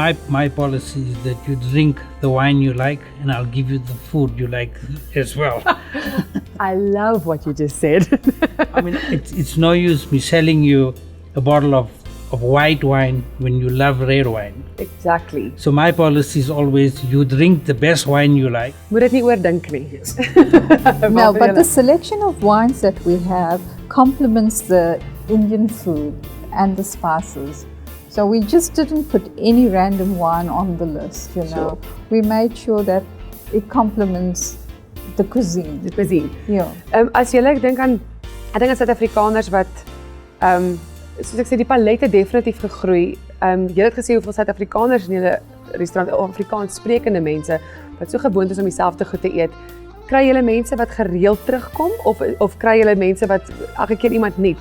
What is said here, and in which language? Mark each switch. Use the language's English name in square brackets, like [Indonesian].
[English] My policy is that you drink the wine you like, and I'll give you the food you like as well. I love what you just said. I mean, it's no use me selling you a bottle of white wine when you love red wine. Exactly. So my policy is always you drink the best wine you like. [Afrikaans] Moet dit nie oordink nie. [English] No, but the selection of wines that we have complements the Indian food and the spices. So we just didn't put any random wine on the list, Sure. We made sure that it complements the cuisine. [Afrikaans] die cuisine. [English] Yeah. [Afrikaans] As jy dink aan Suid-Afrikaners wat soos ek sê die palet het definitief gegroei. Jy het gesê hoeveel Suid-Afrikaners in julle restaurant Afrikaans sprekende mense wat so gewoond is om dieselfde goed te eet. Kry julle mense wat gereeld terugkom of kry julle mense wat elke keer iemand nuut?